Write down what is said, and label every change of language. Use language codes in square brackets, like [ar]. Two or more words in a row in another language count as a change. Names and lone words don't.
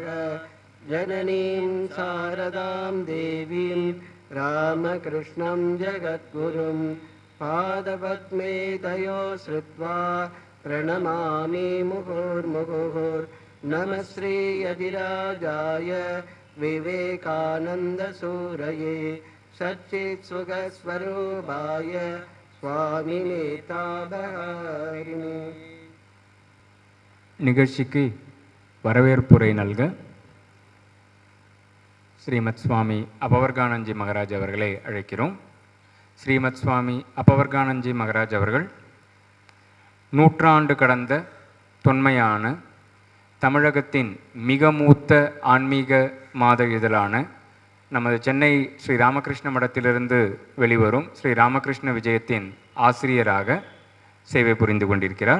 [sa] जननीं शारदां देवीं रामकृष्णं जगद्गुरुं पादपद्मे तयो श्रुत्वा प्रणमामि मुहुर्मुहुः। नमः श्रीयतिराजाय विवेकानन्दसूरये सच्चित्सुखस्वरूपाय स्वामिने ताबहारिणे। [ta] நிகழ்ச்சிக்கு வரவேற்புரை நல்க ஸ்ரீமத் சுவாமி அபவர்கானந்தி மகராஜ் அவர்களை அழைக்கிறோம். ஸ்ரீமத் சுவாமி அபவர்கானந்தி மகராஜ் அவர்கள் நூற்றாண்டு கடந்த தொன்மையான தமிழகத்தின் மிக மூத்த ஆன்மீக மாத இதழான நமது சென்னை ஸ்ரீ ராமகிருஷ்ண மடத்திலிருந்து வெளிவரும் ஸ்ரீ ராமகிருஷ்ண விஜயத்தின் ஆசிரியராக சேவை புரிந்து கொண்டிருக்கிறார்.